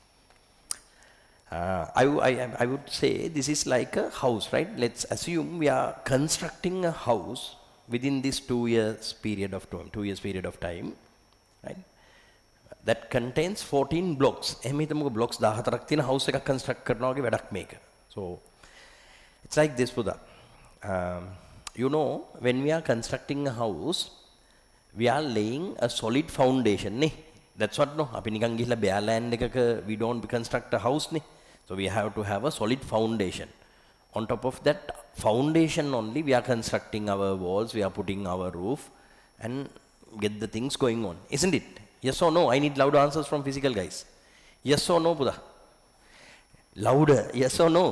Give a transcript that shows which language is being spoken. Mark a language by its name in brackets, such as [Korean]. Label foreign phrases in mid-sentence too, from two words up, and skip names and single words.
[English] I would say this is like a house, right? Let's assume we are constructing a house within this 2 years period of time, right? That contains 14 blocks. Blocks 14ක් තියෙන house එකක් construct [Sinhala] කරනවා වගේ වැඩක් මේක. [English] So it's like this Buddha. You know, when we are constructing a house, we are laying a solid foundation, ne? That's what, no? [Sinhala] අපි නිකන් ගිහලා [English] bare land එකක we don't construct a house, ne? So we have to have a solid foundation. On top of that foundation only, we are constructing our walls, we are putting our roof and get the things going on, isn't it? Yes or no? I need loud answers from physical guys. Yes or no, Buddha? Louder. Yes or no?